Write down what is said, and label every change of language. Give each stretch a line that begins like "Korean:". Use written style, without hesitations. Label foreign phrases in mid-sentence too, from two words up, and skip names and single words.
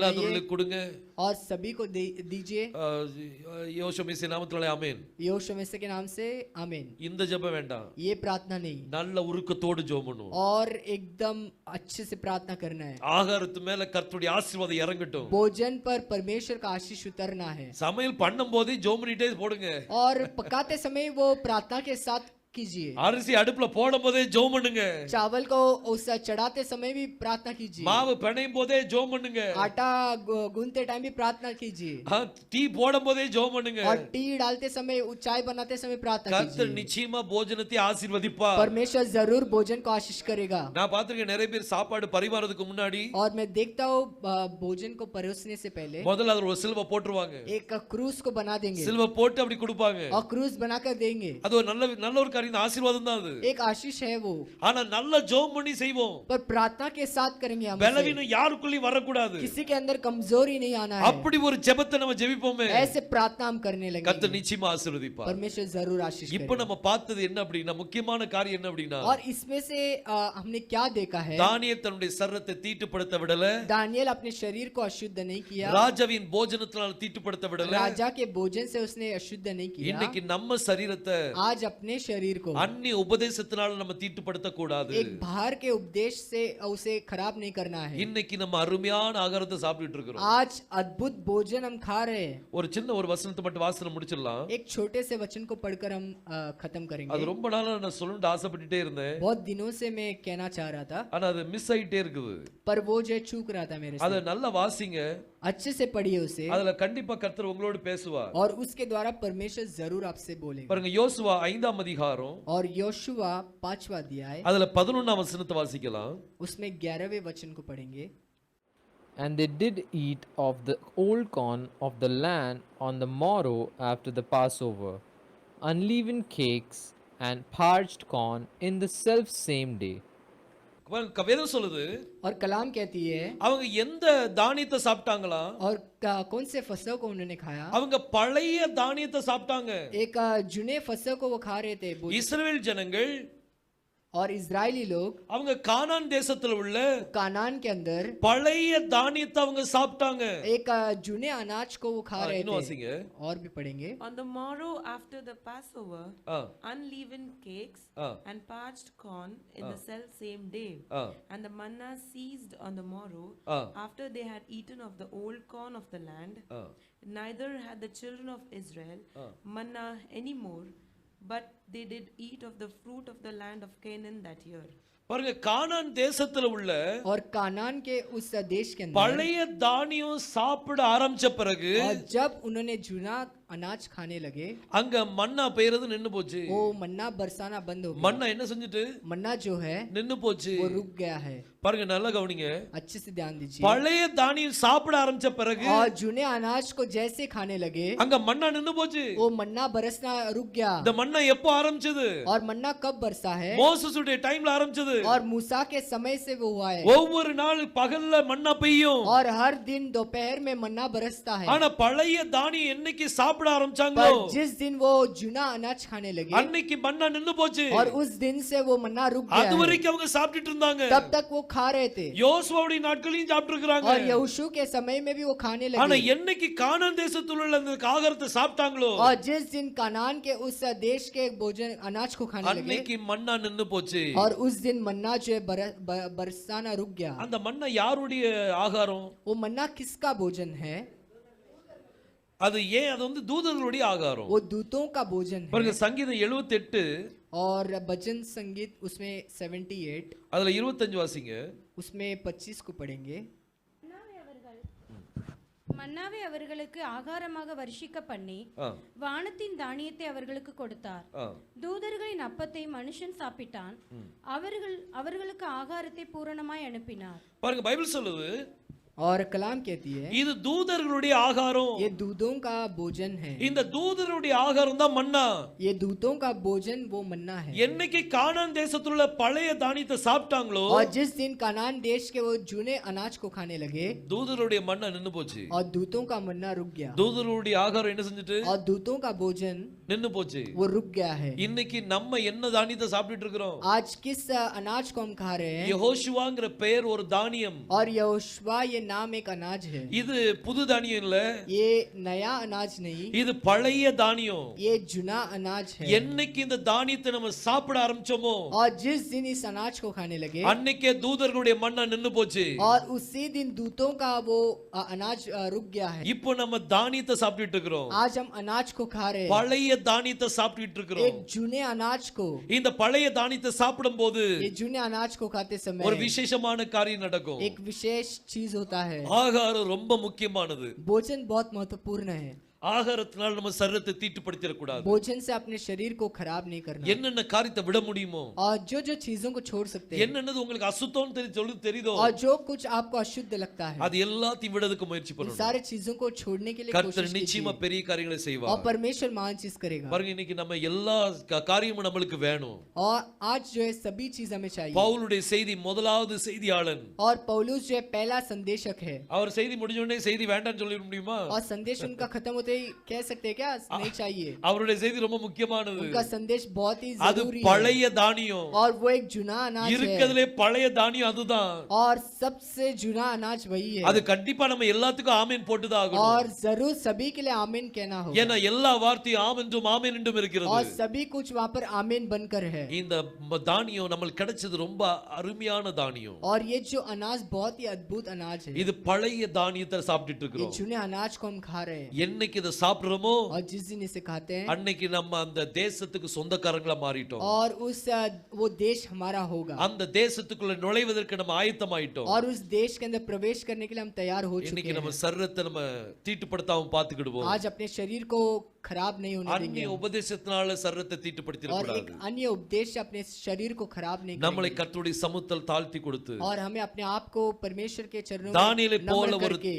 Tamil: இல்லாதவர்களுக்கு கொடுங்க.
Hindi: और सभी को दीजिए।
Tamil: யோசுவா மேசியா நாமத்தினாலே ஆமென்.
Hindi: यहोशू मसीह के नाम से आमीन।
Tamil: இந்த ஜெபம் வேண்டாம்,
Hindi: ये प्रार्थना नहीं,
Tamil: நல்ல உருக்கத்தோடு ஜெபம் பண்ணுவோம்.
Hindi: और एकदम अच्छे से प्रार्थना करना है।
Tamil: ஆகாரத்து மேல கர்த்தருடைய ஆசீர்வாதம் இறங்கட்டும்.
Hindi: भोजन पर परमेश्वर का आशीष उतरना है,
Tamil: சமையல் பண்ணும் போதே ஜெபம் பண்ணிட்டே போடுங்க.
Hindi: और पकाते समय वो प्रार्थना के साथ कीजिए।
Tamil: அரிசி அடுப்புல போடும் போதே ஜெபம் பண்ணுங்க.
Hindi: चावल को उस चढ़ाते समय भी प्रार्थना कीजिए।
Tamil: மாவு பிணையும் போதே ஜெபம் பண்ணுங்க.
Hindi: आटा गूंथते टाइम भी प्रार्थना कीजिए।
Tamil: டீ போடும் போதே ஜெபம் பண்ணுங்க.
Hindi: और टी डालते समय, चाय बनाते समय प्रार्थना
Tamil: கர்த்தர்
Hindi: कीजिए।
Tamil: நிச்சயமா போஜனத்தை ஆசீர்வதிப்பார்.
Hindi: परमेश्वर जरूर भोजन को आशीष करेगा।
Tamil: நான் பாத்திருக்கேன் நிறைய பேர் சாப்பாடு பரிமாறதுக்கு முன்னாடி
Hindi: और मैं देखता हूँ भोजन को परोसने से पहले
Tamil: முதல்ல அதுல ஒரு சிலுவை போட்டுருவாங்க.
Hindi: एक क्रूस को बना देंगे
Tamil: சிலுவை போட்டு அப்படி கொடுப்பாங்க.
Hindi: और क्रूस बनाकर देंगे।
Tamil: அது ஒரு நல்ல ஒரு காரியம், ஆசீர்வாதம் தான் அது.
Hindi: एक आशीष है वो,
Tamil: ஆனா நல்ல ஜெபம் பண்ணி செய்வோம்.
Hindi: पर प्रार्थना के साथ करेंगे। हम
Tamil: பலவீனம் யாருக்குள்ளேயும் வரக்கூடாது.
Hindi: किसी के अंदर कमजोरी नहीं आना है।
Tamil: அப்படி ஒரு ஜெபத்தை நம்ம ஜெபிப்போமே,
Hindi: ऐसे प्रार्थना हम करने
Tamil: கர்த்தர்
Hindi: लगेंगे,
Tamil: நிச்சயமா ஆசீர்வதிப்பார்.
Hindi: परमेश्वर जरूर आशीष
Tamil: இப்போ
Hindi: करेगा।
Tamil: நம்ம பார்த்தது என்ன அப்படின்னா, முக்கியமான காரியம் என்ன அப்படின்னா,
Hindi: और इसमें से हमने क्या देखा है?
Tamil: தானியேல் தன்னுடைய சரீரத்தை தீட்டுப்படுத்த விடல,
Hindi: दानियेल अपने शरीर को अशुद्ध नहीं किया,
Tamil: ராஜாவின் போஜனத்தினால் தீட்டுப்படுத்த விடல.
Hindi: राजा के भोजन से उसने अशुद्ध नहीं किया।
Tamil: இன்னைக்கு நம்ம சரீரத்தை
Hindi: आज अपने शरीर को
Tamil: அந்நிய உபதேசத்தினால நம்ம தீட்டுப்படுத்த கூடாது.
Hindi: एक बाहर के उपदेश से उसे खराब नहीं करना है।
Tamil: இன்னைக்கு நம்ம அருமையான ஆகாரத்தை சாப்பிட்டுட்டு இருக்கிறோம்.
Hindi: आज अद्भुत भोजन हम खा रहे हैं।
Tamil: ஒரு சின்ன ஒரு வசனத்தை மட்டும் வாசனை முடிச்சிடலாம்.
Hindi: एक छोटे से वचन को पढ़कर हम खत्म
Tamil: அது
Hindi: करेंगे।
Tamil: ரொம்ப நாளா நான் சொல்லணும்னு ஆசைப்பட்டுட்டே இருந்தேன்,
Hindi: बहुत दिनों से मैं कहना चाह रहा था,
Tamil: ஆனா அது மிஸ் ஆயிட்டே இருக்குது.
Hindi: पर वो जो चूक रहा था मेरे
Tamil: அதை
Hindi: से।
Tamil: நல்லா வாசிங்க,
Hindi: अच्छे से पढ़िए उसे,
Tamil: அதுல கண்டிப்பா கர்த்தர் உங்களோடு பேசுவார்.
Hindi: और उसके द्वारा परमेश्वर जरूर आपसे बोलेगा।
Tamil: பாருங்க, யோசுவா 5ஆம் அதிகாரம்
Hindi: और योशुआ 5वां अध्याय,
Tamil: அதுல 11ஆம் வசனத்தை வாசிக்கலாம்.
Hindi: उसमें 11वें वचन को पढ़ेंगे।
English: And they did eat of the old corn of the land on the morrow after the Passover, unleavened cakes and parched corn in the self same day.
Tamil: வேதம் சொல்லுது,
Hindi: और कलाम कहती है,
Tamil: அவங்க எந்த தானியத்தை சாப்பிட்டாங்களா?
Hindi: और कौन से फसल को उन्होंने खाया?
Tamil: அவங்க பழைய தானியத்தை சாப்பிட்டாங்க.
Hindi: एक जुने फसल को वो खा रहे थे।
Tamil: இஸ்ரவேல் ஜனங்கள்
Hindi: और इजरायली लोग
Tamil: அவங்க கானான் தேசத்துல உள்ள
Hindi: कानान के अंदर
Tamil: பழைய தானியத்தை அவங்க சாப்பிட்டாங்க.
Hindi: एक जुने अनाज को वो खा रहे
Tamil: இன்னும்
Hindi: थे।
Tamil: வாசிங்க.
Hindi: और भी पढ़ेंगे।
English: On the morrow after the Passover, ஆ, unleavened cakes ஆ, and parched corn in the self same day. ஆ, And the manna ceased on the morrow ஆ, after they had eaten of the old corn of the land. ஆ. Neither had the children of Israel manna any more, but they did eat of the fruit of the land of Canaan that year.
Tamil: பாருங்க, கானான் தேசத்துல உள்ள
Hindi: और कानान के उस देश के अंदर
Tamil: பழைய தானியம் சாப்பிட ஆரம்பிச்ச பிறகு
Hindi: और जब उन्होंने जुना अनाज खाने लगे,
Tamil: அங்க மன்னா பெய்யறது நின்னு போச்சு.
Hindi: वो मन्ना बरसाना बंद हो गया।
Tamil: மன்னா என்ன செஞ்சுட்டு
Hindi: मन्ना जो है
Tamil: நின்னு போச்சு.
Hindi: वो रुक गया है।
Tamil: பாருங்க, நல்லா கவனிங்க.
Hindi: अच्छे से ध्यान दीजिए।
Tamil: பழைய தானியம் சாப்பிட ஆரம்பிச்ச பிறகு
Hindi: और जुने अनाज को जैसे खाने लगे,
Tamil: அங்க மன்னா நின்னு போச்சு.
Hindi: वो मन्ना बरसना रुक गया।
Tamil: இந்த மன்னா எப்போ ஆரம்பிச்சது?
Hindi: और मन्ना कब बरसा है?
Tamil: மோசேசுடைய டைம்ல ஆரம்பிச்சது.
Hindi: और मूसा के समय से वो हुआ है।
Tamil: ஒவ்வொரு நாள் பகல்ல மன்னா பெய்யும்.
Hindi: और हर दिन दोपहर में मन्ना बरसता है।
Tamil: ஆனா பழைய தானியம் என்னைக்கு சாப்பிட ஆரம்பிச்சாங்களோ,
Hindi: पर जिस दिन वो जुना अनाज खाने लगे,
Tamil: அன்னைக்கு மன்னா நின்னு போச்சு.
Hindi: और उस दिन से वो मन्ना रुक गया
Tamil: அது
Hindi: है।
Tamil: வரைக்கும் அவங்க சாப்பிட்டுட்டு இருந்தாங்க.
Hindi: तब तक वो खा रहे थे।
Tamil: யோசுவாவுடைய நாட்களையும் சாப்பிட்டு இருக்காங்க.
Hindi: और यहोशू के समय में भी वो खाने
Tamil: ஆனா
Hindi: लगे।
Tamil: என்னைக்கு கானான் தேசத்துல உள்ள அந்த ஆகாரத்தை சாப்பிட்டாங்களோ,
Hindi: और जिस दिन कानान के उस देश के भोजन अनाज को खाने लगे,
Tamil: அன்னைக்கு மன்னா நின்னு போச்சு.
Hindi: और उस दिन मन्ना जो है बरसाना रुक गया।
Tamil: அந்த மன்னா யாருடைய ஆகாரம்?
Hindi: वो मन्ना किसका भोजन है?
Tamil: அது ஏன்? அது வந்து தூதர்களுடைய ஆகாரம்.
Hindi: वो दूतों का भोजन है।
Tamil: பாருங்க, சங்கீதம் 78
Hindi: और भजन संगीत उसमें 78,
Tamil: அதுல 25 வாசிங்க.
Hindi: उसमें 25 को पढ़ेंगे।
Tamil: மன்னாவை அவர்களுக்கு ஆகாரமாக வருஷிக்க பண்ணி ஆ, வானத்தின் தானியத்தை அவர்களுக்கு கொடுத்தார். ஆ. தூதர்களின் அப்பத்தை மனுஷன் சாப்பிட்டான். அவர்களுக்கு ஆகாரத்தை பூரணமாய் அனுப்பினார். பாருங்க, பைபிள் சொல்லுது,
Hindi: और कलाम कहती है
Tamil: இது தூதர்களுடைய ஆகாரம்.
Hindi: ये दूतों का भोजन है,
Tamil: இந்த தூதர்களுடைய ஆகாரம் தான் மன்னா.
Hindi: ये दूतों का भोजन वो मन्ना है।
Tamil: என்னைக்கு கானான் தேசத்துல உள்ள பழைய தானியத்தை சாப்பிட்டாங்களோ
Hindi: और जिस दिन कनान देश के वो जूने अनाज को खाने लगे
Tamil: தூதருடைய மன்னா நின்னு போச்சு.
Hindi: और दूतों का मन्ना रुक गया
Tamil: தூதருடைய ஆகாரம் என்ன செஞ்சுட்டு
Hindi: और दूतों का भोजन
Tamil: நின்னு போச்சு.
Hindi: वो रुक गया है।
Tamil: இன்னைக்கு நம்ம என்ன தானியத்தை சாப்பிட்டுட்டு இருக்கிறோம்?
Hindi: आज किस अनाज को हम खा रहे हैं?
Tamil: யெகோஷுவாங்கிற பெயர் ஒரு தானியம்.
Hindi: और यहोशुआ ये नाम एक अनाज है।
Tamil: இது புது தானியம் இல்ல,
Hindi: ये नया अनाज नहीं,
Tamil: இது பழைய தானியம்.
Hindi: ये जुना अनाज है।
Tamil: என்னைக்கு இந்த தானியத்தை நம்ம சாப்பிட ஆரம்பிச்சோமோ
Hindi: और जिस दिन इस अनाज को खाने लगे
Tamil: அன்னைக்கே தூதர்களுடைய மன்னா நின்னு போச்சு.
Hindi: और उसी दिन दूतों का वो अनाज रुक गया है।
Tamil: இப்போ நம்ம தானியத்தை சாப்பிட்டுட்டு இருக்கிறோம்.
Hindi: आज हम अनाज को खा रहे हैं,
Tamil: பழைய தானியத்தை சாப்பிட்டுட்டு இருக்கிறோம்.
Hindi: एक जुने अनाज को।
Tamil: இந்த பழைய தானியத்தை சாப்பிடும்போது
Hindi: ये जुने अनाज को खाते
Tamil: ஒரு
Hindi: समय
Tamil: விசேஷமான காரியம் நடக்கும்.
Hindi: एक विशेष चीज होता है।
Tamil: ஆகாரம் ரொம்ப முக்கியமானது.
Hindi: भोजन बहुत महत्वपूर्ण है।
Tamil: ஆகாரத்தினால் நம்ம சரீரத்தை தீட்டுப்படுத்திட கூடாது.
Hindi: भोजन से अपने शरीर को खराब नहीं करना।
Tamil: என்னென்ன காரியத்தை விட முடியுமோ,
Hindi: और जो जो चीजों को छोड़ सकते हैं,
Tamil: என்னென்னது உங்களுக்கு அசுத்தம் தெரியுதோ
Hindi: और जो कुछ आपको अशुद्ध लगता है,
Tamil: அது எல்லாத்தையும் விடதுக்கு முயற்சி
Hindi: इन
Tamil: பண்ணணும்.
Hindi: सारे चीजों को छोड़ने के लिए
Tamil: கர்த்தர்
Hindi: कोशिश
Tamil: நிச்சயமா
Hindi: कीजिए
Tamil: பெரிய காரியங்களை
Hindi: और
Tamil: செய்வார்.
Hindi: परमेश्वर महान चीज करेगा।
Tamil: பாருங்க, இன்னைக்கு நம்ம எல்லா காரியமும் நம்மளுக்கு வேணும்.
Hindi: और आज जो है सभी चीज हमें चाहिए।
Tamil: பவுலுடைய செய்தி முதலாவது செய்தியாளன்.
Hindi: और पौलुस जो है पहला संदेशक है।
Tamil: அவர் செய்தி முடிஞ்ச உடனே செய்தி வேண்டாம்னு சொல்லிட முடியுமா?
Hindi: और संदेश उनका खत्म होते ही कह सकते हैं क्या नहीं चाहिए?
Tamil: அவருடைய செய்தி ரொம்ப முக்கியமானது.
Hindi: उनका संदेश बहुत ही
Tamil: அது
Hindi: जरूरी है।
Tamil: பழைய தானியம்.
Hindi: और वो एक जुना अनाज है।
Tamil: இருக்கிறதுலே பழைய தானியம் அதுதான்.
Hindi: और सबसे जुना अनाज वही है।
Tamil: அது கண்டிப்பா நம்ம எல்லாத்துக்கும் ஆமென் போட்டுதான் ஆகணும்.
Hindi: और जरूर सभी के लिए आमीन कहना होगा।
Tamil: ஏன்னா எல்லா வார்த்தையும் ஆம் என்றும் ஆமென் என்றும் இருக்கிறது.
Hindi: और सभी कुछ वहाँ पर आमीन बनकर है।
Tamil: இந்த தானியம் நம்மளுக்கு கிடைச்சது ரொம்ப அருமையான தானியம்.
Hindi: और ये जो अनाज बहुत ही अद्भुत अनाज है।
Tamil: இது பழைய தானியத்தை சாப்பிட்டுட்டு
Hindi: ये
Tamil: இருக்கிறோம்.
Hindi: जुने अनाज को हम खा रहे हैं।
Tamil: என்னைக்கு இதை சாப்பிடுறோமோ
Hindi: और जिस दिन इसे खाते हैं
Tamil: அன்னைக்கு நம்ம அந்த தேசத்துக்கு சொந்தக்காரங்களா மாறிட்டோம்.
Hindi: और उस वो देश हमारा होगा।
Tamil: அந்த தேசத்துக்குள்ள நுழைவதற்கு நம்ம ஆயத்தமாயிட்டோம்.
Hindi: और उस देश के अंदर प्रवेश करने के लिए हम तैयार हो चुके
Tamil: இன்னைக்கு நம்ம
Hindi: हैं।
Tamil: சரீரத்தை நம்ம தீட்டுப்படுத்தாம பாத்துக்கிடுவோம்.
Hindi: आज अपने शरीर को खराब नहीं होने देंगे
Tamil: அந்நிய உபதேசத்தினால சரீரத்தை தீட்டுப்படுத்திட
Hindi: और एक
Tamil: கூடாது.
Hindi: अन्य उपदेश से अपने शरीर को खराब नहीं
Tamil: நம்மளை
Hindi: करेंगे।
Tamil: கர்த்தருடைய சமூகத்தில் தாழ்த்தி கொடுத்து
Hindi: और हमें अपने आप को परमेश्वर के चरणों
Tamil: தானியேலை
Hindi: में
Tamil: போல
Hindi: नम्र
Tamil: ஒரு
Hindi: करके